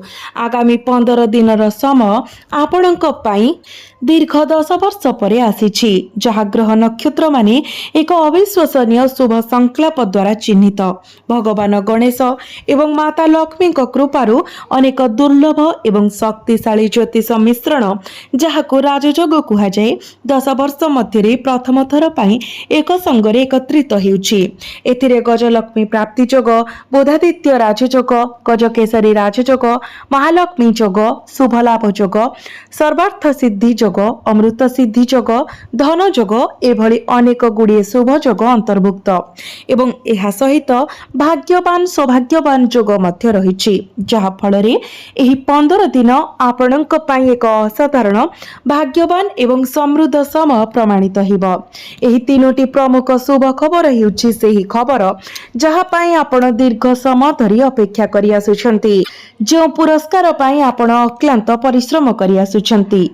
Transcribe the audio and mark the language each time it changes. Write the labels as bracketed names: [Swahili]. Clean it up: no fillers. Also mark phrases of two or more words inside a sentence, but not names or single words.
[Odia] ଆଗାମୀ 15 ଦିନର ସମୟ ଆପଣଙ୍କ ପାଇଁ ଦୀର୍ଘ 10 ବର୍ଷ ପରେ ଆସୁଛି, ଯାହା ଗ୍ରହ ନକ୍ଷତ୍ର ମାନେ ଏକ ଅବିଶ୍ୱସନୀୟ ଶୁଭ ସଂକଳ୍ପ ଦ୍ୱାରା ଚିହ୍ନିତ। ଭଗବାନ ଗଣେଶ ଏବଂ ମାତା ଲକ୍ଷ୍ମୀ କୃପାରୁ ଅନେକ ଦୁର୍ଲଭ ଏବଂ ଶକ୍ତିଶାଳୀ ଜ୍ୟୋତିଷ ମିଶ୍ରଣ ଯାହାକୁ ରାଜଯୋଗ କୁହା ଯାଏ 10 ବର୍ଷ ମଧ୍ୟ ପ୍ରଥମ ଥର ପାଇଁ ଏକ ସଙ୍ଗରେ ଏକତ୍ରିତ ହେଉଛି। ଏଥିରେ ଗଜଲକ୍ଷ୍ମୀ ପ୍ରାପ୍ତି ଯୋଗ, ବୁଧାଦିତ୍ୟ ରାଜଯୋଗ, ଗଜକେଶରୀ ରାଜଯୋଗ, ମହାଲକ୍ଷ୍ମୀ ଯୋଗ, ଶୁଭଲାଭ ଯୋଗ, ସର୍ବାର୍ଥ ସିଦ୍ଧି ଯୋଗ, ଅମୃତ ସିଦ୍ଧି ଯୋଗ, ଧନ ଯୋଗ ଏଭଳି ଅନେକ ଗୁଡ଼ିଏ ଶୁଭ ଯୋଗ ଅନ୍ତର୍ଭୁକ୍ତ ଏବଂ ଏହା ସହିତ ଭାଗ୍ୟବାନ ସୌଭାଗ୍ୟବାନ ଯୋଗ ମଧ୍ୟ ରହିଛି, ଯାହା ଫଳରେ ଏହି 15 ଦିନ ଆପଣଙ୍କ ପାଇଁ ଏକ ଅସାଧାରଣ ଭାଗ୍ୟବାନ ଏବଂ ସମୃଦ୍ଧ ସମୟ ପ୍ରମାଣିତ ହେବ। ଏହି 3ଟି ପ୍ରମୁଖ ଶୁଭ ଖବର ହେଉଛି ସେହି ଖବର ଯାହା ପାଇଁ ଆପଣ ଦୀର୍ଘ ସମୟ ଧରି ଅପେକ୍ଷା କରି ଆସୁଛନ୍ତି, ଯେଉଁ ପୁରସ୍କାର ପାଇଁ ଆପଣ ଅକ୍ଳାନ୍ତ ପରିଶ୍ରମ କରି ଆସୁଛନ୍ତି।